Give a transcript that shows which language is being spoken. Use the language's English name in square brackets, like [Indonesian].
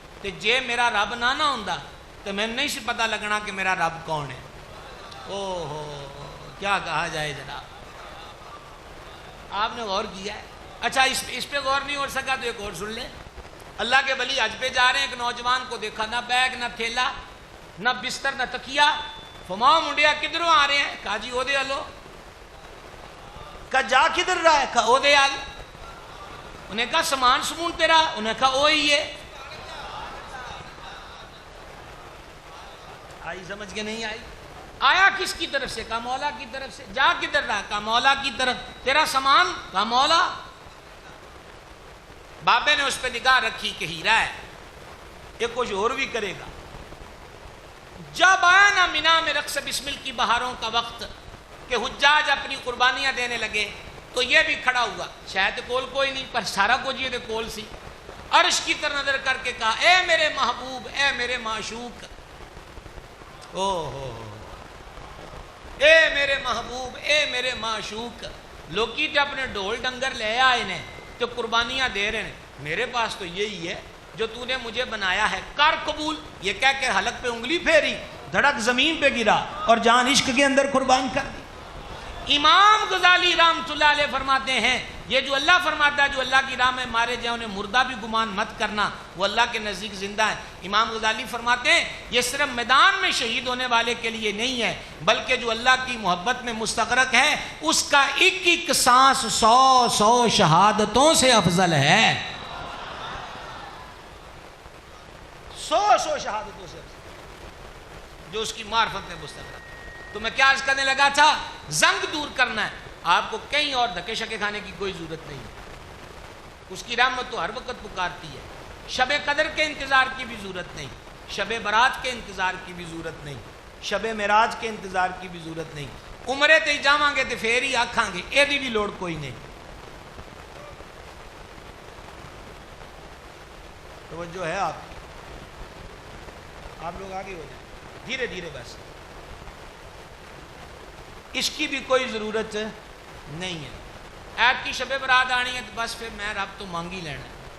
[Punjabi] تے جے میرا رب نہ ہوندا تو میں نہیں سی پتہ لگنا کہ میرا رب کون ہے. [Urdu] او ہو کیا کہا جائے جناب. آپ نے غور کیا ہے؟ اچھا اس پہ غور نہیں ہو سکا تو ایک اور سن لیں. اللہ کے ولی حج پہ جا رہے ہیں، ایک نوجوان کو دیکھا، نہ بیگ نہ تھیلا نہ بستر نہ تکیا. [Punjabi] فرمایا منڈیا کدھروں آ رہے ہیں؟ کہا جی او دے آلو. [Urdu] کہا جا کدھر رہا ہے؟ کہا [Punjabi] او دے آل. [Urdu] انہیں کہا سامان سمون تیرا؟ انہیں کہا او ہی ہے. آئی سمجھ کے نہیں آئی؟ آیا کس کی طرف سے؟ کہا مولا کی طرف سے. جا کدھر رہا؟ کہا مولا کی طرف. تیرا سامان؟ کہا مولا. بابے نے اس پہ نگاہ رکھی کہ ہیرا ہے، یہ کچھ اور بھی کرے گا. جب آیا نا مینا میں رقص بسمل کی بہاروں کا وقت کہ حجاج اپنی قربانیاں دینے لگے، تو یہ بھی کھڑا ہوا. [Punjabi] شاید کول کوئی نہیں، پر سارا کچھ یہ کول سی. [Urdu] عرش کی طرف نظر کر کے کہا اے میرے محبوب، اے میرے معشوق. او ہو اے میرے محبوب، اے میرے معشوق. [Punjabi] لوکی تے اپنے ڈھول ڈنگر لے آئے نے تو قربانیاں دے رہے ہیں. [Urdu] میرے پاس تو یہی ہے جو تو نے مجھے بنایا ہے، کر قبول. یہ کہہ کے حلق پہ انگلی پھیری، دھڑک زمین پہ گرا اور جان عشق کے اندر قربان کر دی. امام غزالی رحمۃ اللہ علیہ فرماتے ہیں یہ جو اللہ فرماتا ہے جو اللہ کی راہ میں مارے جائیں انہیں مردہ بھی گمان مت کرنا، وہ اللہ کے نزدیک زندہ ہے. امام غزالی فرماتے ہیں یہ صرف میدان میں شہید ہونے والے کے لیے نہیں ہے، بلکہ جو اللہ کی محبت میں مستغرق ہے اس کا ایک ایک سانس 100 شہادتوں سے افضل ہے. 100 شہادتوں سے افضل جو اس کی معرفت میں مستغرق. تو میں کیا عرض کرنے لگا تھا؟ زنگ دور کرنا ہے. آپ کو کہیں اور دھکے شکے کھانے کی کوئی ضرورت نہیں. اس کی رحمت تو ہر وقت پکارتی ہے. شب قدر کے انتظار کی بھی ضرورت نہیں، شب برات کے انتظار کی بھی ضرورت نہیں، شب معراج کے انتظار کی بھی ضرورت نہیں. [Punjabi] عمرے تے جاواں گے تے پھر ہی آکھاں گے، یہ بھی لوڑ کوئی نہیں. [Urdu] توجہ ہے آپ کی؟ آپ لوگ آگے ہو جائیں دھیرے دھیرے. بس اس کی بھی کوئی ضرورت نہیں ہے. [Punjabi] ایت کی شب برات آنی ہے تو بس پھر میں رب تو مانگ ہی لینا ہے.